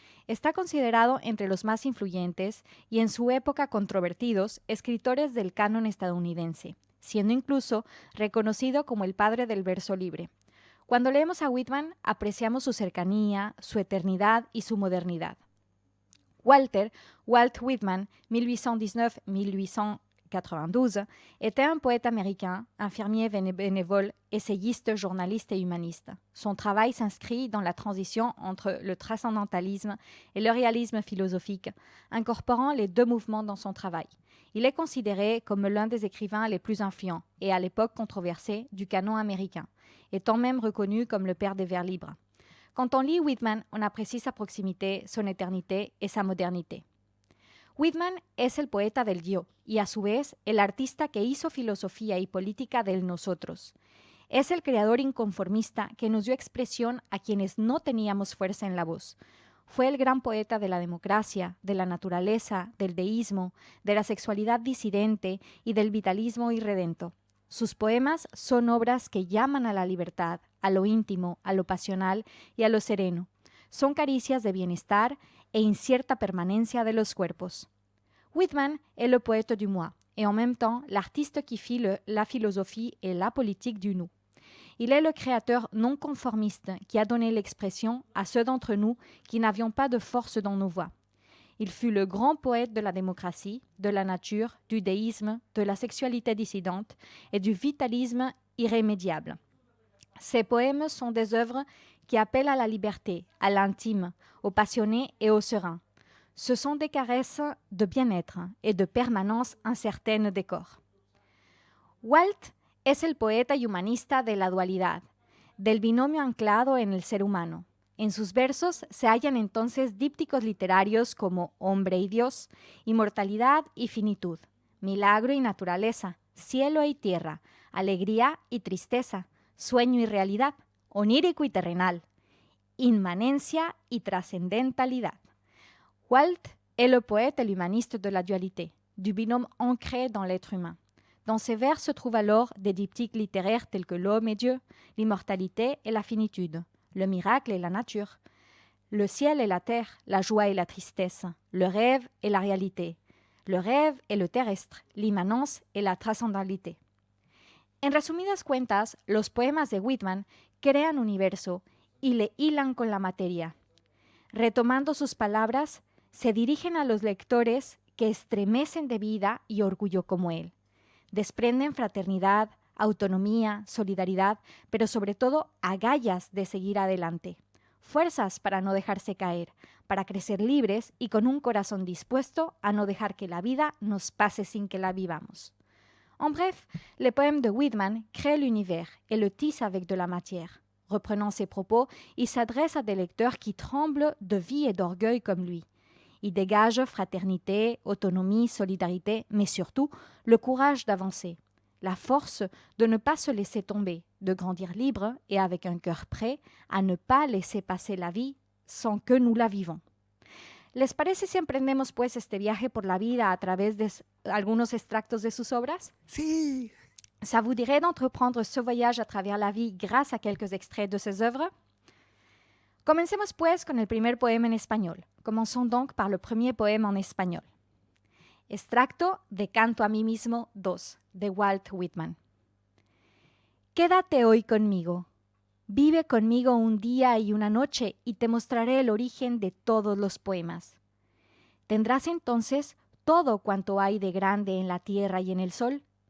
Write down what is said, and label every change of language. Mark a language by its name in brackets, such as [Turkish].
[Spanish] Está considerado entre los más influyentes y en su época controvertidos escritores del canon estadounidense, siendo incluso reconocido como el padre del verso libre. Cuando leemos a Whitman, apreciamos su cercanía, su eternidad y su modernidad. [French] Walt Whitman, 1819-1892, était un poète américain, infirmier bénévole, essayiste, journaliste et humaniste. Son travail s'inscrit dans la transition entre le transcendentalisme et le réalisme philosophique, incorporant les deux mouvements dans son travail. Il est considéré comme l'un des écrivains les plus influents et à l'époque controversé du canon américain, étant même reconnu comme le père des vers libres. Quand on lit Whitman, on apprécie sa proximité, son éternité et sa modernité. [Spanish] Whitman es el poeta del yo y a su vez el artista que hizo filosofía y política del nosotros. Es el creador inconformista que nos dio expresión a quienes no teníamos fuerza en la voz. Fue el gran poeta de la democracia, de la naturaleza, del deísmo, de la sexualidad disidente y del vitalismo irredento. Sus poemas son obras que llaman a la libertad, a lo íntimo, a lo pasional y a lo sereno. Son caricias de bienestar e incierta permanencia de los cuerpos. [French] Whitman est le poète du moi et en même temps l'artiste qui fit la philosophie et la politique du nous. Il est le créateur non conformiste qui a donné l'expression à ceux d'entre nous qui n'avions pas de force dans nos voix. Il fut le grand poète de la démocratie, de la nature, du déisme, de la sexualité dissidente et du vitalisme irrémédiable. Ses poèmes sont des œuvres qui appellent à la liberté, à l'intime, au passionné et au serein. Ce sont des caresses de bien-être et de permanence incertaine des corps. [Spanish] Walt es el poeta y humanista de la dualidad, del binomio anclado en el ser humano. En sus versos se hallan entonces dípticos literarios como hombre y Dios, inmortalidad y finitud, milagro y naturaleza, cielo y tierra, alegría y tristeza, sueño y realidad, onírico y terrenal, inmanencia y trascendentalidad. [French] Walt est le poète et l'humaniste de la dualité, du binôme ancré dans l'être humain. Dans ses vers se trouvent alors des diptyques littéraires tels que l'homme et Dieu, l'immortalité et la finitude, le miracle et la nature, le ciel et la terre, la joie et la tristesse, le rêve et la réalité, le rêve et le terrestre, l'immanence et la trascendentalité. [Spanish] En resumidas cuentas, los poemas de Whitman crean universo y le hilan con la materia. Retomando sus palabras, se dirigen a los lectores que estremecen de vida y orgullo como él. Desprenden fraternidad, autonomía, solidaridad, pero sobre todo agallas de seguir adelante. fuerzas para no dejarse caer, para crecer libres y con un corazón dispuesto a no dejar que la vida nos pase sin que la vivamos. [French] En bref, le poème de Whitman crée l'univers et le tisse avec de la matière. Reprenant ses propos, il s'adresse à des lecteurs qui tremblent de vie et d'orgueil comme lui. Il dégage fraternité, autonomie, solidarité, mais surtout le courage d'avancer, la force de ne pas se laisser tomber, de grandir libre et avec un cœur prêt à ne pas laisser passer la vie sans que nous la vivons. [Spanish] ¿Les parece si emprendemos pues este viaje por la vida a través de algunos extractos de sus obras? Sí. [French] Ça vous dirait d'entreprendre ce voyage à travers la vie grâce à quelques extraits de ses œuvres? [Spanish] Comencemos pues con el primer poema en español. [French] Commençons donc par le premier poème en espagnol. [Spanish] Extracto de Canto a mí mismo 2, de Walt Whitman. Quédate hoy conmigo. Vive conmigo un día y una noche y te mostraré el origen de todos los poemas. Tendrás entonces todo cuanto hay de grande en la tierra y en el sol.